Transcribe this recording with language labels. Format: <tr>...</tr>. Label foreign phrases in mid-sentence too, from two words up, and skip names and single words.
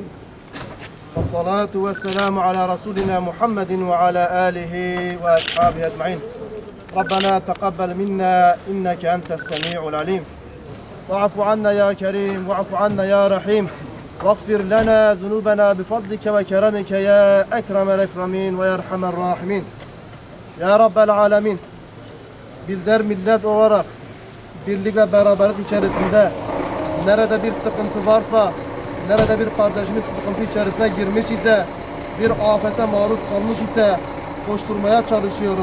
<ar>والصلاة والسلام على رسولنا محمد وعلى آله وأصحابه أجمعين. ربنا تقبل منا إنك أنت السميع العليم. واعف عنا يا كريم واعف عنا يا رحيم. واغفر لنا ذنوبنا بفضلك وكرمك يا أكرم الأكرمين ويرحم الراحمين. يا رب العالمين,</ar> <tr>bizler millet olarak birlik ve beraberlik içerisinde nerede bir sıkıntı varsa, nerede bir kardeşimiz sıkıntı içerisine girmiş ise, bir afete maruz kalmış ise koşturmaya çalışıyoruz.</tr>